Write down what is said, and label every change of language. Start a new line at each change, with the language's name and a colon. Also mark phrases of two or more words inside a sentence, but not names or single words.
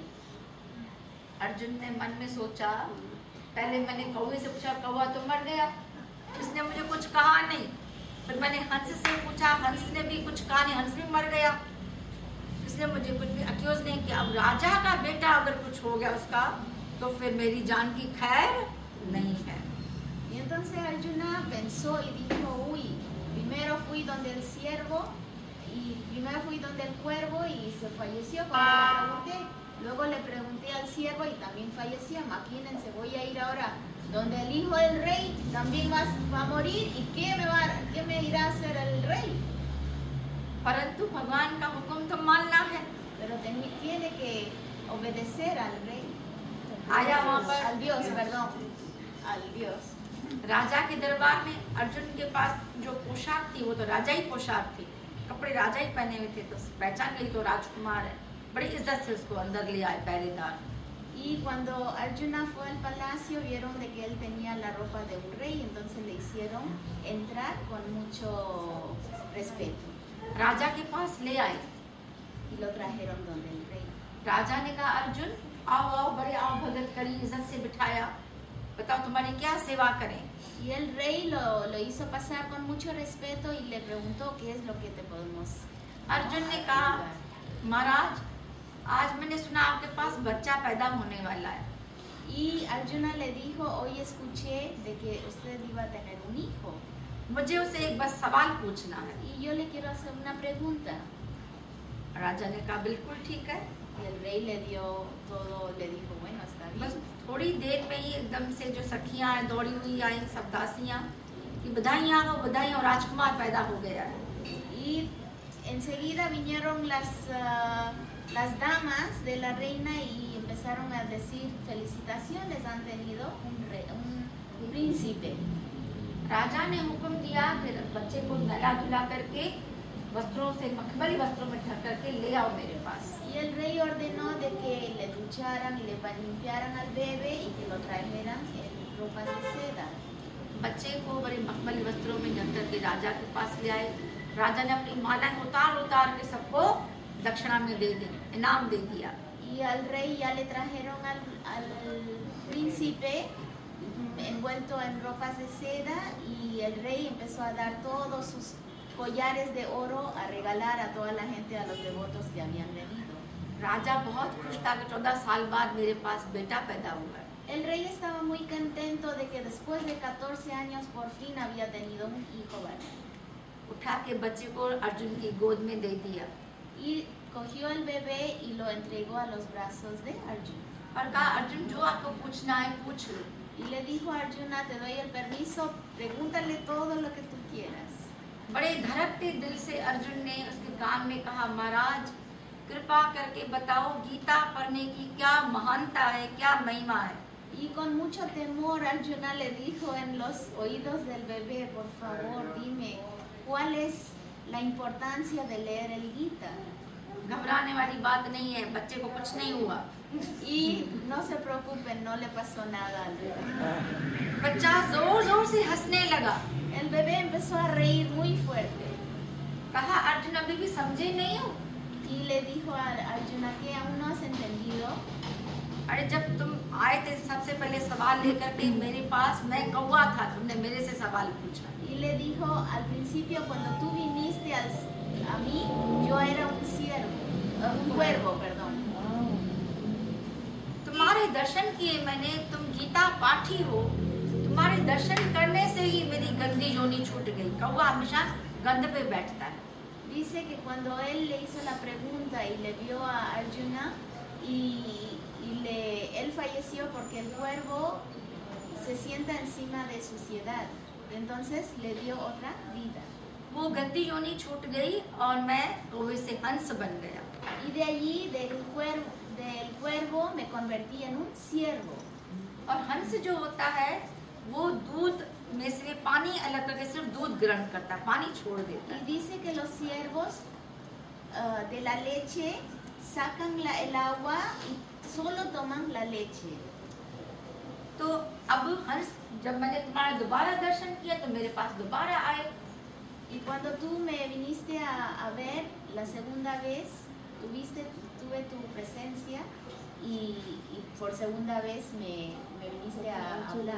Hindi: अर्जुन ने मन में सोचा, पहले मैंने कौवे से पूछा, कौवा तो मर गया, इसने मुझे कुछ कहा नहीं, फिर मैंने हंस से पूछा, हंस ने भी कुछ कहा नहीं, हंस भी मर गया, इसने मुझे कुछ भी अक्यूज नहीं किया। अब राजा का बेटा अगर कुछ हो गया उसका तो फिर मेरी जान की खैर नहीं है।
Spanish: Y entonces entonces Arjuna pensó y dijo, uy, primero fui donde el ciervo y primero fui donde el cuervo y se falleció cuando le pregunté. Luego le pregunté al ciervo y también falleció. Imagínense, voy a ir ahora donde el hijo del rey también va a morir y ¿qué me irá a hacer el rey?
Hindi: परंतु भगवान का हुक्म तो मानना है।
Spanish: Pero tiene que obedecer al rey.
Hindi: आया वहाँ पर
Spanish: Al Dios, perdón. Al Dios.
Hindi: राजा के दरबार में अर्जुन के पास जो पोशाक थी वो तो राजा ही पोशाक थी, कपड़े राजा ही पहने हुए थे, तो पहचान गई तो राजकुमार है। बड़ी इज्जत से उसको अंदर ले आए पहरेदार।
Spanish: Y cuando Arjuna fue al palacio vieron de que él tenía la ropa de un rey, entonces le hicieron entrar con mucho respeto.
Hindi: राजा के पास ले आए
Spanish: Y lo trajeron donde el rey.
Hindi: राजा ने कहा अर्जुन आओ आओ, बड़े आओ, भगत करी, इज्जत से बिठाया, बताओ तुम्हारी क्या सेवा करें।
Spanish: Y el rey lo hizo pasar con mucho respeto y le preguntó qué es lo que te podemos
Hindi: अर्जुन ने कहा महाराज आज मैंने सुना आपके पास बच्चा पैदा होने वाला है।
Spanish: Y Arjuna le dijo, hoy escuché de que usted iba a tener un hijo.
Hindi: मुझे उसे एक बस सवाल पूछना है।
Spanish: Y yo le quiero hacer una pregunta.
Hindi: राजा ने कहा बिल्कुल ठीक है।
Spanish: Y el rey le dio todo, le dijo, bueno, está
Hindi: बस
Spanish: bien.
Hindi: थोड़ी देर में ही एकदम से जो सखियां हैं दौड़ी हुई आई, सब दासियां कि बधाइयां हो बधाई, और राजकुमार पैदा हो गया है।
Spanish: Y enseguida vinieron las damas de la reina y empezaron a decir, felicitaciones, han tenido un príncipe.
Hindi: राजा ने हुक्म दिया कि बच्चे को नहला धुला करके वस्त्रों से, मखमली वस्त्रों में ढक करके ले आओ मेरे पास।
Spanish: Y el rey ordenó de que le ducharan y le limpiaran al bebé y que lo trajeran en ropas de seda.
Hindi: बच्चे को बड़े मखमली वस्त्रों में ढक करके राजा के पास ले आए। राजा ने अपनी माला उतार के सबको दक्षिणा में दे दी, इनाम दे दिया।
Spanish: Y al rey ya le trajeron al príncipe envuelto en ropas de seda y el rey empezó a dar todos sus collares de oro a regalar a toda la gente, a los devotos que habían venido.
Hindi: राजा बहुत खुश था कि 14 साल बाद मेरे पास बेटा पैदा हुआ।
Spanish: El rey estaba muy contento de que después de 14 años por fin había tenido un hijo varón.
Hindi: उठा के बच्चे को अर्जुन की गोद में दे दिया
Spanish: Y cogió el bebé y lo entregó a los brazos de Arjuna.
Hindi: और कहा अर्जुन जो आपको पूछना है पूछ लो।
Spanish: Y le dijo a Arjuna, te doy el permiso, pregúntale todo lo que tú quieras.
Hindi: बड़े धड़कते दिल से अर्जुन ने उसके कान में कहा महाराज कृपा करके बताओ गीता पढ़ने की क्या महानता है, क्या महिमा है।
Spanish: Y con mucho temor Arjuna le dijo en los oídos del bebé, por favor dime, ¿cuál es la importancia de leer el Gita?
Hindi: घबराने वाली बात नहीं है, बच्चे को कुछ नहीं हुआ।
Spanish: Y no se preocupen, no le pasó nada al bebé.
Hindi: बच्चा जोर जोर से हंसने लगा।
Spanish: El bebé empezó a reír muy fuerte.
Hindi: कहा अर्जुन अभी भी समझे नहीं हो।
Spanish: Y le dijo a Arjuna que aún no has entendido.
Hindi: अरे जब तुम आए थे सबसे पहले सवाल लेकर के मेरे पास, मैं कौवा था, तुमने मेरे से सवाल पूछा।
Spanish: Y le dijo al principio cuando tú viniste a mí, yo era un cuervo, perdón.
Hindi: तुम्हारे दर्शन किए मैंने, तुम गीता पाठी हो, तुम्हारे दर्शन करने से ही मेरी गंदी योनि छूट गई। कौवा हमेशा गंद पे बैठता है।
Spanish: Dice que cuando él le hizo la pregunta y le vio a Arjuna él falleció porque el cuervo se sienta encima de suciedad, entonces le dio otra vida.
Hindi: वो गंदी योनि छूट गई और मैं कौवे से हंस बन गया।
Spanish: Y de allí del cuervo me convertí en un ciervo.
Hindi: और हंस जो होता है वो दूध में से पानी अलग करके सिर्फ दूध ग्रहण करता है, पानी छोड़ देता
Spanish: Y
Hindi: है।
Spanish: dice que los ciervos de la leche sacan el agua y solo toman la leche.
Hindi: तो अब हंस जब मैंने तुम्हारा दोबारा दर्शन किया तो मेरे पास दोबारा आए।
Spanish: Y cuando tú me viniste a ver la segunda vez, tuve tu presencia y por segunda vez me viniste a hablar.